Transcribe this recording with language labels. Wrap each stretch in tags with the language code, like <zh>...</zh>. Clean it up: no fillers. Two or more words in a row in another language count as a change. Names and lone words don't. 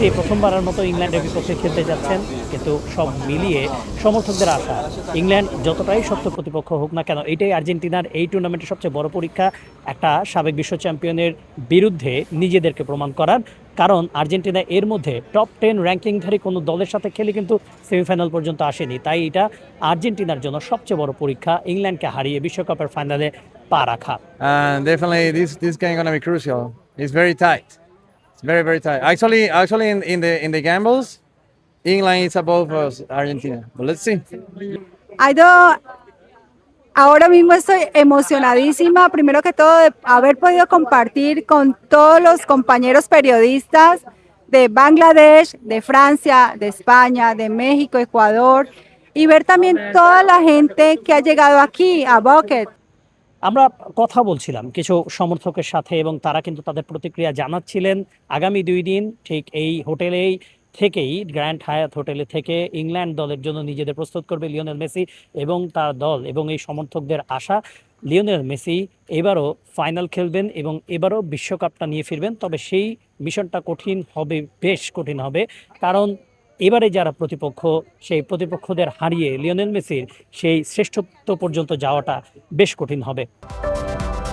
<bn>প্রথমবারের মতো ইংল্যান্ডের বিপক্ষে খেলতে যাচ্ছেন কিন্তু সব মিলিয়ে সমর্থকদের আশা ইংল্যান্ড যতটাই শক্ত প্রতিপক্ষ হোক না কেন এটাই আর্জেন্টিনার এই টুর্নামেন্টের সবচেয়ে বড় পরীক্ষা একটা সাবেক বিশ্ব চ্যাম্পিয়নের বিরুদ্ধে নিজেদেরকে প্রমাণ করার কারণ আর্জেন্টিনা এর মধ্যে টপ 10 র্যাঙ্কিংধারী কোনো দলের সাথে খেলে কিন্তু সেমিফাইনাল পর্যন্ত আসেনি তাই এটা আর্জেন্টিনার জন্য সবচেয়ে বড় পরীক্ষা ইংল্যান্ডকে হারিয়ে বিশ্বকাপের ফাইনালে পা রাখা</bn> <en>Definitely, this game gonna be crucial. It's very tight. It's very very tight. Actually, in the gambles, England is above us, Argentina. But let's see.</en> <es>Ahora mismo estoy emocionadísima, primero que todo, de haber podido compartir con todos los compañeros periodistas de Bangladesh, de Francia, de España, de México, Ecuador, y ver también toda la gente que ha llegado aquí a Bucket.</es> <bn>আমরা কথা বলছিলাম কিছু সমর্থকের সাথে এবং তারা কিন্তু তাদের প্রতিক্রিয়া জানাচ্ছিলেন আগামী 2 দিন ঠিক এই হোটেলেই থেকেই গ্র্যান্ড হায়াত হোটেলে থেকে ইংল্যান্ড দলের জন্য নিজেদের প্রস্তুত করবে লিওনেল মেসি এবং তার দল এবং এই সমর্থকদের আশা লিওনেল মেসি এবারও ফাইনাল খেলবেন এবং এবারও বিশ্বকাপটা নিয়ে ফিরবেন তবে সেই মিশনটা কঠিন হবে বেশ কঠিন হবে কারণ এবারে যারা প্রতিপক্ষ সেই প্রতিপক্ষদের হারিয়ে লিওনেল মেসির সেই শ্রেষ্ঠত্ব পর্যন্ত যাওয়াটা বেশ কঠিন হবে</bn>